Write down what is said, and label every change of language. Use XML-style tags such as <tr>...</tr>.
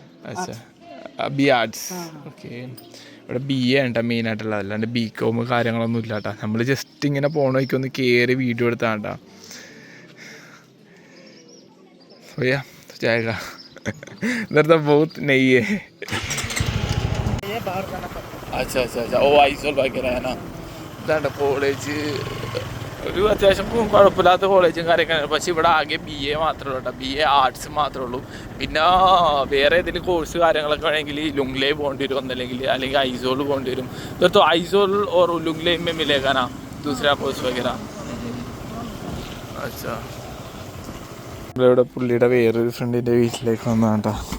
<ml>अच्छा BA arts. Okay. ഇവിടെ BA ഉണ്ട് മെയിനായിട്ടുള്ളത്. അല്ലാണ്ട് BCom കാര്യങ്ങളൊന്നും ഇല്ല കേട്ടോ. നമ്മൾ ജസ്റ്റ് ഇങ്ങനെ പോണ വഴിക്കൊന്ന് കയറി വീഡിയോ എടുത്താണ് കേട്ടോ.</ml> <hi>भैया जाएगा इधर तो बहुत नहीं है. अच्छा अच्छा अच्छा. ഓ ഐസോൾ വഗേറ है ना.</hi> <ml>ഇതാണ്ട് കോളേജ് ഒരു അത്യാവശ്യം കുഴപ്പമില്ലാത്ത കോളേജും കാര്യങ്ങളൊക്കെ. പക്ഷേ ഇവിടെ ആകെ BA മാത്രമേ ഉള്ളൂ കേട്ടോ. BA ആർട്സ് മാത്രമേ ഉള്ളൂ. പിന്നെ വേറെ ഏതെങ്കിലും കോഴ്സ് കാര്യങ്ങളൊക്കെ വേണമെങ്കിൽ ലുങ്ലേ പോകേണ്ടി വരും ഒന്നല്ലെങ്കിൽ അല്ലെങ്കിൽ ഐസോൾ പോകേണ്ടി വരും.</ml> <hi>तो ഐസോൾ और लुंगले में मिलेगा ना दूसरा कोर्स वगैरह? अच्छा.</hi> <ml>ഇവിടെ പുള്ളിയുടെ വേറൊരു ഫ്രണ്ടിൻ്റെ വീട്ടിലേക്ക് വന്നതാണ് കേട്ടോ.</ml>